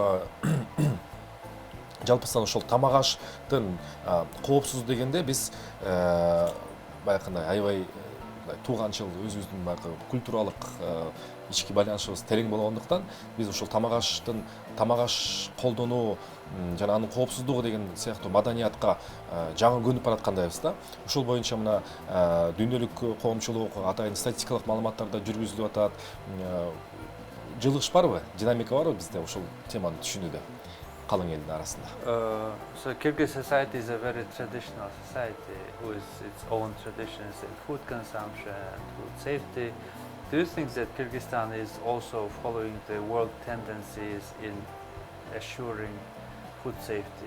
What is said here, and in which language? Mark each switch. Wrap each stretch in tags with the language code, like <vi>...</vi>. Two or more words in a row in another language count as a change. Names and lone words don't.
<ky>жалпысынан ошол тамак аштын коопсуз дегенде биз баягындай аябай тууганчыл өзүбүздүн баягы культуралык ички байланышыбыз терең болгондуктан биз ушул тамак аш колдонуу жана анын коопсуздугу деген сыяктуу маданиятка жаңы көнүп бараткандайбыз да. Ушул боюнча мына дүйнөлүк коомчулук атайын статистикалык маалыматтарда жүргүзүлүп атат. Жылыш барбы, динамика барбы бизде ушул теманы түшүнүүдө калың элдин арасында?</ky> <en>So Kyrgyz society is a very traditional society with its own traditions in food consumption and food safety. Do you think that Kyrgyzstan is also following the world tendencies in assuring food safety?</en>